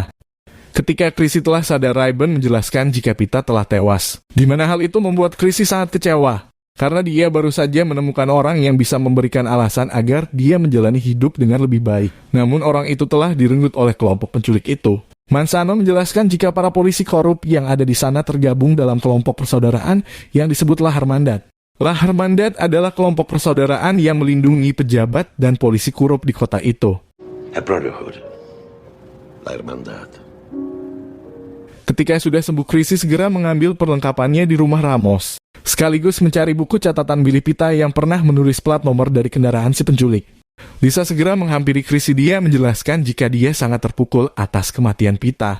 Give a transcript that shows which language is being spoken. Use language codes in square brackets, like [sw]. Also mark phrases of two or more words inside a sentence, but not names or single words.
[id] Ketika Chrissy telah sadar, Rayburn menjelaskan jika Pita telah tewas, di mana hal itu membuat Chrissy sangat kecewa, karena dia baru saja menemukan orang yang bisa memberikan alasan agar dia menjalani hidup dengan lebih baik. Namun orang itu telah direnggut oleh kelompok penculik itu. Manzano menjelaskan jika para polisi korup yang ada di sana tergabung dalam kelompok persaudaraan yang disebut La Hermandad. La Hermandad adalah kelompok persaudaraan yang melindungi pejabat dan polisi korup di kota itu. [en] A brotherhood. La Hermandad. [id] Ketika sudah sembuh, Chrissy segera mengambil perlengkapannya di rumah Ramos, sekaligus mencari buku catatan Billy Pita yang pernah menulis plat nomor dari kendaraan si penculik. Lisa segera menghampiri Chrissy, dia menjelaskan jika dia sangat terpukul atas kematian Pita.